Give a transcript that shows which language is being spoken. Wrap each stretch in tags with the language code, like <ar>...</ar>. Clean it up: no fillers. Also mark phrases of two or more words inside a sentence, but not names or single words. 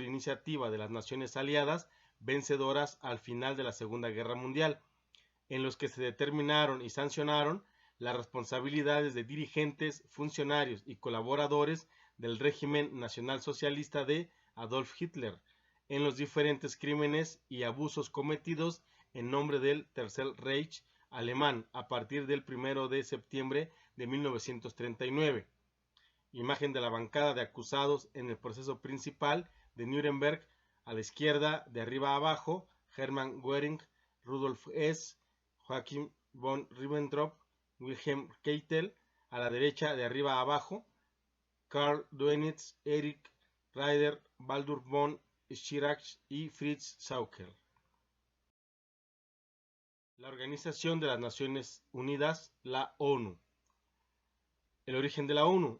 <es>iniciativa de las naciones aliadas vencedoras al final de la Segunda Guerra Mundial, en los que se determinaron y sancionaron las responsabilidades de dirigentes, funcionarios y colaboradores del régimen nacionalsocialista de Adolf Hitler en los diferentes crímenes y abusos cometidos en nombre del Tercer Reich alemán a partir del 1 de septiembre de 1939. Imagen de la bancada de acusados en el proceso principal de Nuremberg: a la izquierda, de arriba a abajo, Hermann Göring, Rudolf Hess, Joachim von Ribbentrop, Wilhelm Keitel; a la derecha, de arriba a abajo, Karl Dönitz, Erich Raeder, Baldur von Schirach y Fritz Sauckel. La Organización de las Naciones Unidas, la ONU. El origen de la ONU.</es>